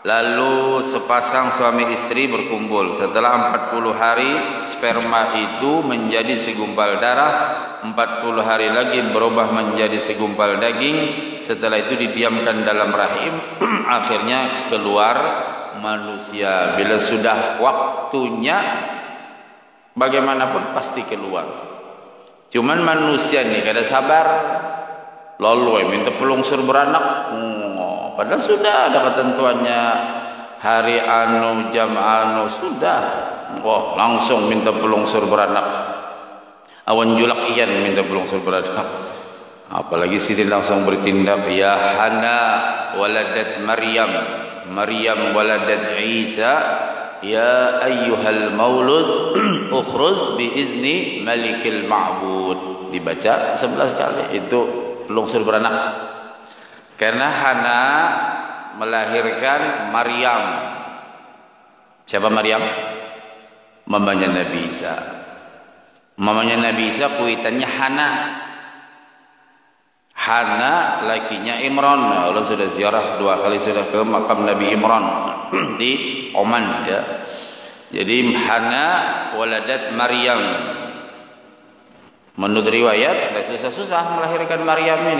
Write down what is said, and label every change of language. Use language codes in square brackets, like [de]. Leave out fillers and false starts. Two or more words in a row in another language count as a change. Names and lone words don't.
[bjn] Lalu sepasang suami istri berkumpul. Setelah 40 hari sperma itu menjadi segumpal darah, 40 hari lagi berubah menjadi segumpal daging. Setelah itu didiamkan dalam rahim, akhirnya keluar manusia. Bila sudah waktunya, bagaimanapun pasti keluar. Cuman manusia nih kada sabar, lalu minta pelungsur beranak. Padahal sudah ada ketentuannya, hari anu, jam anu, sudah. Wah, langsung minta pelungsur beranak. Awan julak iyan minta pelungsur beranak. Apalagi sini langsung bertindak, [ar] يا حنة ولدت مريم، مريم ولدت عيسى، يا أيها المولود اخرج بإذن الملك المعبود. [bjn] Dibaca 11 kali, itu pelungsur beranak. Karena Hana melahirkan Maryam. Siapa Maryam? Mamanya Nabi Isa. Mamanya Nabi Isa kuitannya Hana. Hana lakinya Imran. Allah sudah ziarah 2 kali sudah ke makam Nabi Imran di Oman ya. Jadi Hana waladat Maryam. Menurut riwayat susah-susah melahirkan Maryam ini.